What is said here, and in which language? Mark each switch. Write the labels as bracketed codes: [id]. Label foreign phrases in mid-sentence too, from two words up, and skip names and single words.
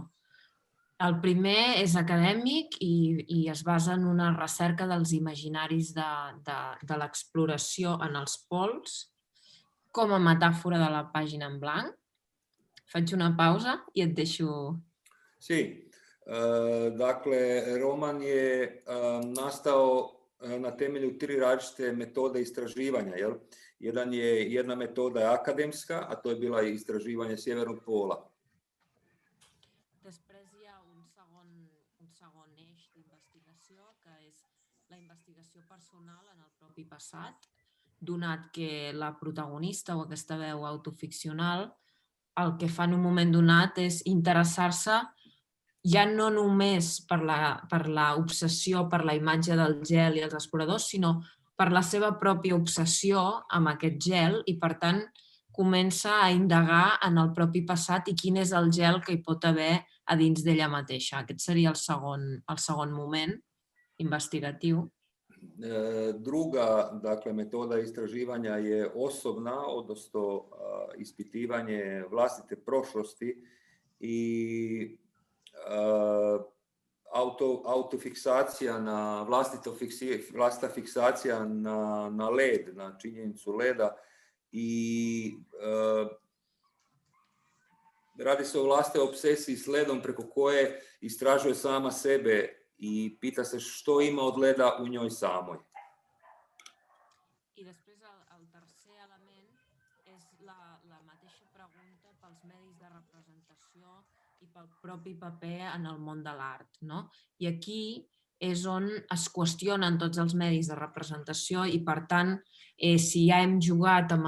[ca] El primer és acadèmic i es basa en una recerca dels imaginaris de l'exploració en els pols com a metàfora de la pàgina en blanc. Faig una pausa i et deixo... Sí, [hr] dakle, roman je nastao na temelju 3 različite metode istraživanja. Jedna metoda je akademska, a to je bila istraživanje Sjevernog pola. [ca] Després hi ha un segon eix d'investigació, que és la investigació personal en el propi passat, donat que la protagonista o aquesta veu autoficcional el que fa en un moment donat és interessar-se ja no només per l'obsessió per la imatge del gel i els exploradors, sinó per la seva pròpia obsessió amb aquest gel i, per tant, comença a indagar en el propi passat i quin és el gel que hi pot haver a dins d'ella mateixa. Aquest seria el segon moment investigatiu. [hr] Druga, dakle, metoda istraživanja je osobna, odnosno ispitivanje vlastite prošlosti i autofiksacija na vlastita fiksacija na led, na činjenicu leda i radi se o vlastitoj obsesiji s ledom preko koje istražuje sama sebe i pita se što ima od leda u njoj samoj. [ca] I després el tercer element és la mateixa pregunta pels medis de representació i pel propi paper en el món de l'art, no? I aquí és on es qüestionen tots els medis de representació i, per tant, si ja hem jugat amb